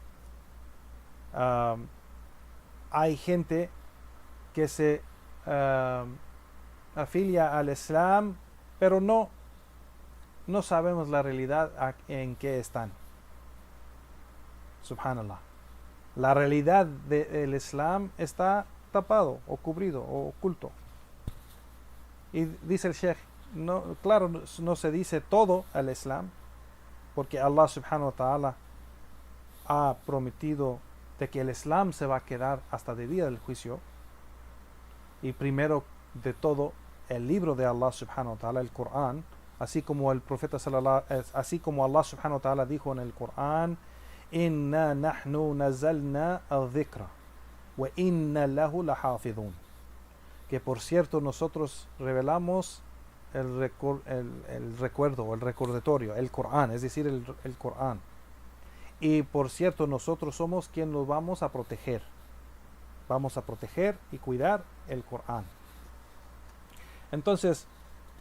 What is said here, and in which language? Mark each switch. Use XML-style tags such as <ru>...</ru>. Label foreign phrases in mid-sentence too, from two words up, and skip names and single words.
<es>Hay gente que se afilia al Islam, pero no sabemos la realidad en que están. Subhanallah. La realidad del Islam está tapado o cubrido o oculto. Y dice el Sheikh, claro, no se dice todo al Islam, porque Allah</es> <ar>سبحانه وتعالى</ar> <es>ha prometido de que el Islam se va a quedar hasta el día del juicio. Y primero de todo, el libro de Allah</es> <ar>سبحانه وتعالى,</ar> <es>el Corán, así como el profeta así como Allah</es> <ar>سبحانه وتعالى</ar> <es>dijo en el Corán,</es> <ar>إنا نحن نزلنا الذكر وإنا له لحافظون,</ar> <es>que por cierto nosotros revelamos el recuerdo o el recordatorio, el Corán, es decir, el Corán, y por cierto nosotros somos quien los vamos a proteger y cuidar el Corán.</es>